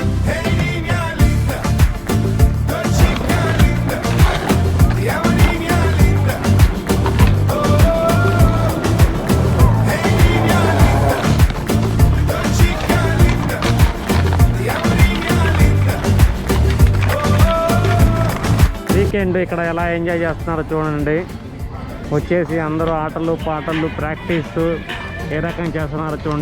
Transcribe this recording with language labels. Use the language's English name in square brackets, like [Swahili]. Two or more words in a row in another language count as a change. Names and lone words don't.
[Spanish] Hey niña linda, dolcica linda, ti amo niña linda. Hey niña linda, dolcica linda, ti amo niña linda. [Telugu] వీకెండ్ ఇక్కడ ఎలా ఎంజాయ్ చేస్తున్నారో చూడండి. వచ్చేసి అందరూ ఆటలు పాటలు ప్రాక్టీస్ ఏ రకంగా చేస్తున్నారో చూడండి.